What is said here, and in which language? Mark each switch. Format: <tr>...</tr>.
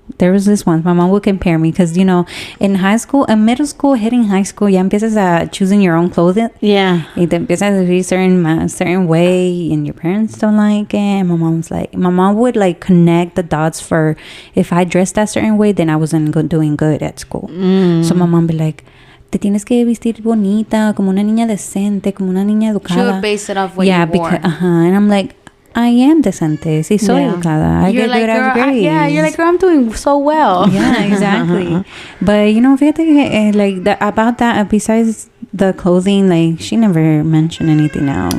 <en>There was this one. My mom would compare me because, in high school, in middle school, hitting high school, ya empiezas a choosing your own clothing. Yeah. Y te empiezas a be certain way and your parents don't like it. And my mom would like connect the dots for if I dressed that certain way, then I wasn't doing good at school.</en> <es>So my mom be like, te tienes que vestir bonita, como una niña decente, como una niña educada.</es> <en>She would base it off what you wore. Because, and I'm like, I am decente. Sí, soy educada. I get good at grades. You're like, girl, I'm doing so well. Yeah, exactly. But, fíjate, about that, besides the clothing, like, she never mentioned anything else.</en>